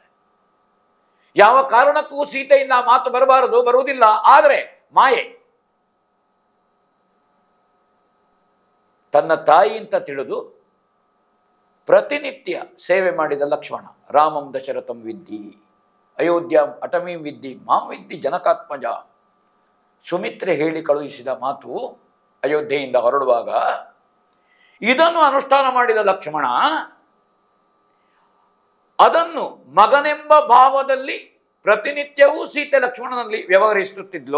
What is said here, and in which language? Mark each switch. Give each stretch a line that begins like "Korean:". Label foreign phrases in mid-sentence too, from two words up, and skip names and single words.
Kannada: ಯಾವ ಕಾರಣಕ್ಕೂ ಸೀತೆಯಿಂದ ಆ ಮಾತು ಬರಬಾರದು, ಬರುವುದಿಲ್ಲ. ಆದರೆ ಮಾಯೆ, ತನ್ನ ತಾಯಿ ಅಂತ ತಿಳಿದು ಪ್ರತಿನಿತ್ಯ ಸೇವೆ ಮಾಡಿದ ಲಕ್ಷ್ಮಣ,
Sanskrit: ರಾಮಂ ದಶರಥಂ ವಿದ್ಧಿ ಅಯೋಧ್ಯಾಂ ಅಟಮೀಂ ವಿದ್ಧಿ ಮಾಂ ವಿದ್ಧಿ ಜನಕಾತ್ಮಜ,
Kannada: ಸುಮಿತ್ರೆ ಹೇಳಿ ಕಳುಹಿಸಿದ ಮಾತು ಅಯೋಧ್ಯೆಯಿಂದ ಹೊರಡುವಾಗ ಇದನ್ನು ಅನುಷ್ಠಾನ ಮಾಡಿದ ಲಕ್ಷ್ಮಣ ಅದನ್ನು ಮಗನೆಂಬ ಭಾವದಲ್ಲಿ ಪ್ರತಿನಿತ್ಯವೂ ಸೀತೆ ಲಕ್ಷ್ಮಣನಲ್ಲಿ ವ್ಯವಹರಿಸುತ್ತಿದ್ಲು.